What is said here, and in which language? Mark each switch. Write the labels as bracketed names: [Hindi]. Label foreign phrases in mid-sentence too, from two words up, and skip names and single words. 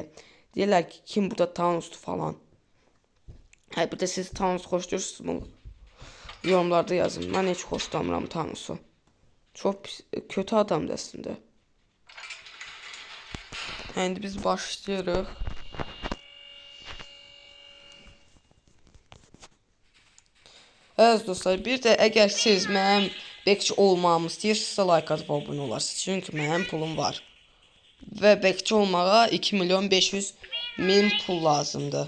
[Azerbaijani] Deyirlər ki, kim burada Thanos'tu falan. Hə, bir də siz Thanos xoşlayırsınız bunu. Yorumlarda yazın. Mən heç xoşlamıram Thanos'u. Çok pis, kötü adamdır əslində. Hə, indi biz başlayırıq. [Turkish] Evet dostlar, bir de eğer siz [Azerbaijani] mənim bekçi olmamı istəyirsinizsə like atıp abone olarsınız. Çünkü mənim pulum var. Ve bekçi olmağa 2 milyon 500 min pul lazımdır.